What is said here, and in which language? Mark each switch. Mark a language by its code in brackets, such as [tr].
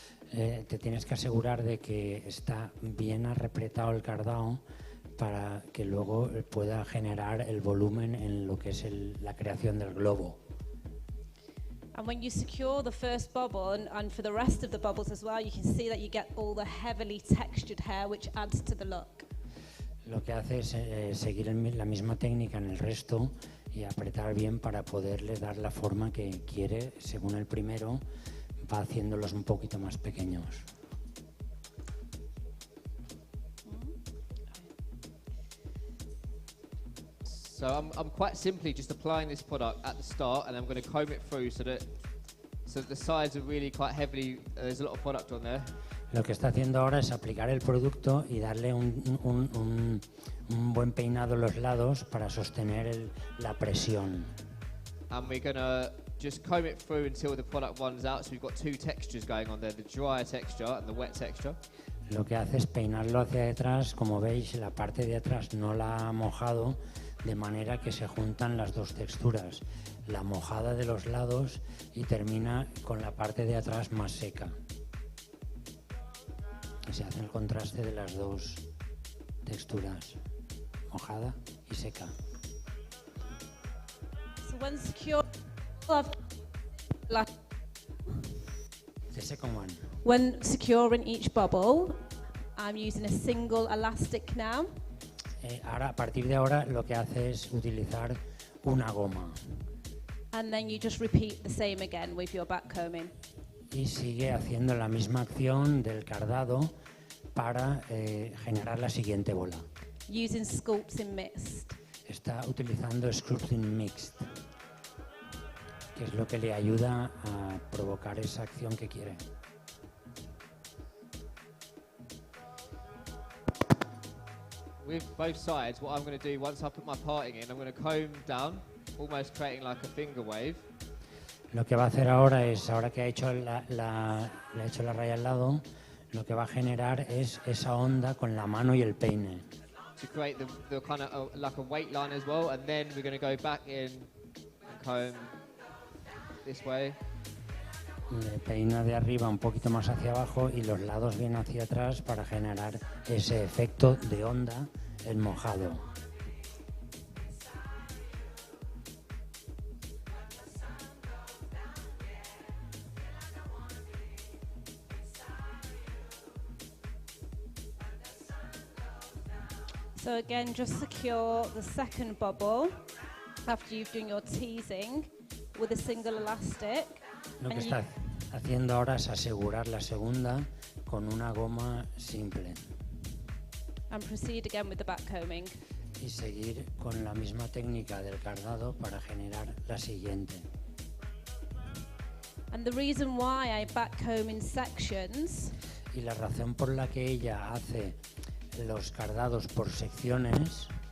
[es] Te tienes que asegurar de que está bien apretado el cardado para que luego pueda generar el volumen en lo que es la creación del globo. [en] And when you secure the first bubble, and for the rest of the bubbles as well, you can see that you get all the heavily textured hair, which adds to the look. [es] Lo que hace es seguir la misma técnica en el resto y apretar bien para poderle dar la forma que quiere. Según el primero, va haciéndolos un poquito más pequeños. [en] So I'm quite simply just applying this product at the start, and I'm going to comb it through so that the sides are really quite heavily. There's a lot of product on there. [es] Lo que está haciendo ahora es aplicar el producto y darle un buen peinado a los lados para sostener la presión. [en] And we're going to just comb it through until the product runs out. So we've got 2 textures going on there, the dry texture and the wet texture. [es] Lo que hace es peinarlo hacia detrás. Como veis, la parte de atrás no la ha mojado, de manera que se juntan las 2 texturas, la mojada de los lados y termina con la parte de atrás más seca. Y se hace el contraste de las 2 texturas, mojada y seca. [en] So when secure, The second one. When securing each bubble, I'm using a single elastic now. [es] Ahora, a partir de ahora, lo que hace es utilizar una goma. [en] And then you just repeat the same again with your back combing. [es] y sigue haciendo la misma acción del cardado para generar la siguiente bola. [en] Using sculpting mixed. [es] Está utilizando sculpting mixed, que es lo que le ayuda a provocar esa acción que quiere. [en] With both sides, what I'm going to do once I put my parting in, I'm going to comb down, almost creating like a finger wave. [es] Lo que va a hacer ahora es, ahora que ha hecho le ha hecho la raya al lado, lo que va a generar es esa onda con la mano y el peine. [en] To create the kind of like a weight line as well, and then we're going to go back in and comb this way. [es] Le peina de arriba un poquito más hacia abajo y los lados bien hacia atrás para generar ese efecto de onda en mojado. [en] So again, just secure the second bubble after you've done your teasing with a single elastic. [es] Lo que está haciendo ahora es asegurar la segunda con una goma simple. [en] And proceed again with the backcombing. [es] Y seguir con la misma técnica del cardado para generar la siguiente. [en] And the reason why I backcomb in sections. [es] Y la razón por la que ella hace los cardados por secciones.